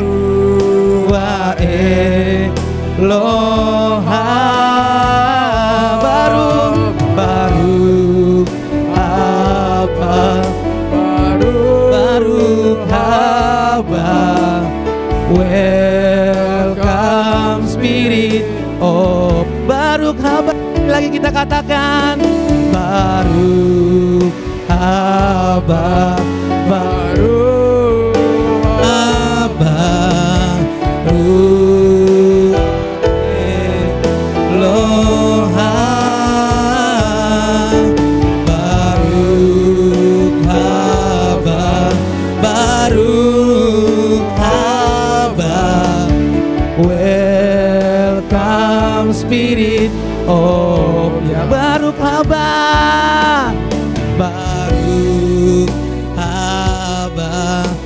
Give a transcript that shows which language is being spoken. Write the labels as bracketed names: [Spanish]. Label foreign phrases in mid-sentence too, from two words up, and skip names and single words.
[Hebrew] ו אלוה ברוך ברוך הבא ברוך הבא [English] Welcome Spirit oh [Hebrew] ברוך הבא. [Indonesian] Lagi kita katakan [Hebrew] ברוך הבא ברוך הבא רוח אלוה ברוך הבא ברוך הבא [English] Welcome Spirit oh [Hebrew] ya ברוך הבא ברוך הבא